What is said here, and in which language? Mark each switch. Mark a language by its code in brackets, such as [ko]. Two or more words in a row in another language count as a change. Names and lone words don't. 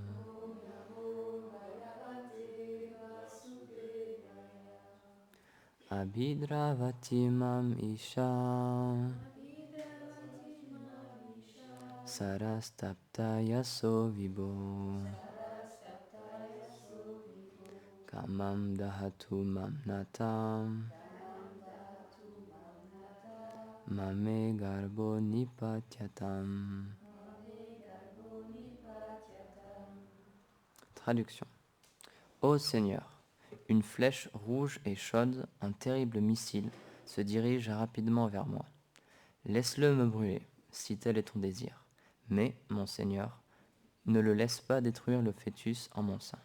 [sa] अभिद्रवति माम् ईश शरस्तप्त यसो विभो कामम् दहतु माम् नतम् ममे गर्बो निपात्यताम्. [fr] Traduction. Ô Seigneur, une flèche rouge et chaude, un terrible missile, se dirige rapidement vers moi. Laisse-le me brûler, si tel est ton désir. Mais, mon Seigneur, ne le laisse pas détruire le fœtus en mon sein.